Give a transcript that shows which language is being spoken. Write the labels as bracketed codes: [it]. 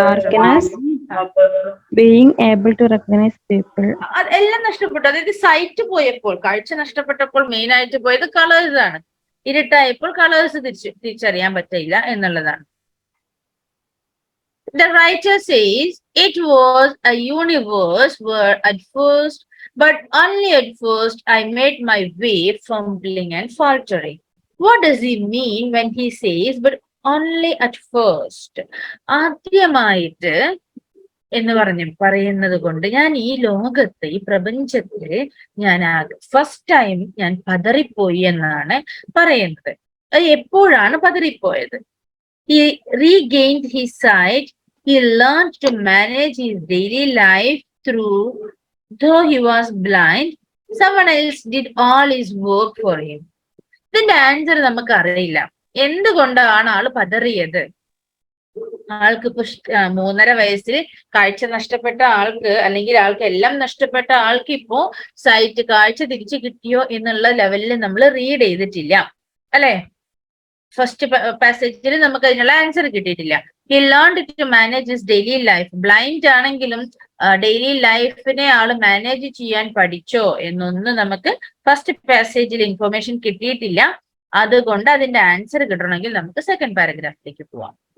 [en] darkness, being able to recognize people. [ml] എല്ലാം നഷ്ടപ്പെട്ടു. അതായത് സൈറ്റ് പോയപ്പോൾ, കാഴ്ച നഷ്ടപ്പെട്ടപ്പോൾ മെയിൻ ആയിട്ട് പോയത് കളേഴ്സ് ആണ്. ഇരുട്ടായപ്പോൾ കളേഴ്സ് തിരിച്ചറിയാൻ പറ്റില്ല എന്നുള്ളതാണ്. [en] The writer says it was a universe where at first, but only at first, I made my way, fumbling and faltering. What does he mean when he says, but only at first? [ml] ആദ്യമായിട്ട് എന്ന് പറയുന്നത് കൊണ്ട് ഞാൻ ഈ ലോകത്ത്, ഈ പ്രപഞ്ചത്തിൽ ഞാൻ ഫസ്റ്റ് ടൈം ഞാൻ പതറിപ്പോയി എന്നാണ് പറയുന്നത്. അത് എപ്പോഴാണ് പതറിപ്പോയത്? [en] He regained his sight. He learned to manage his daily life though he was blind. Someone else did all his work for him. [ml] ഇതിന്റെ ആൻസർ നമുക്ക് അറിയില്ല. എന്തുകൊണ്ടാണ് ആള് പതറിയത്? ആൾക്ക് ഇപ്പൊ 3.5 വയസ്സിൽ കാഴ്ച നഷ്ടപ്പെട്ട ആൾക്ക്, അല്ലെങ്കിൽ ആൾക്ക് എല്ലാം നഷ്ടപ്പെട്ട ആൾക്ക് ഇപ്പോ കാഴ്ച തിരിച്ചു കിട്ടിയോ എന്നുള്ള ലെവലിൽ നമ്മൾ റീഡ് ചെയ്തിട്ടില്ല, അല്ലെ? ഫസ്റ്റ് പാസേജിൽ നമുക്ക് അതിനുള്ള ആൻസർ കിട്ടിയിട്ടില്ല. [en] He learned to manage his daily life. [ml] Blind ആണെങ്കിലും ഡെയിലി ലൈഫിനെ ആള് മാനേജ് ചെയ്യാൻ പഠിച്ചോ എന്നൊന്നും നമുക്ക് ഫസ്റ്റ് പാസേജിൽ ഇൻഫർമേഷൻ കിട്ടിയിട്ടില്ല. അതുകൊണ്ട് അതിന്റെ ആൻസർ കിട്ടണമെങ്കിൽ നമുക്ക് സെക്കൻഡ് പാരഗ്രാഫിലേക്ക് പോവാം.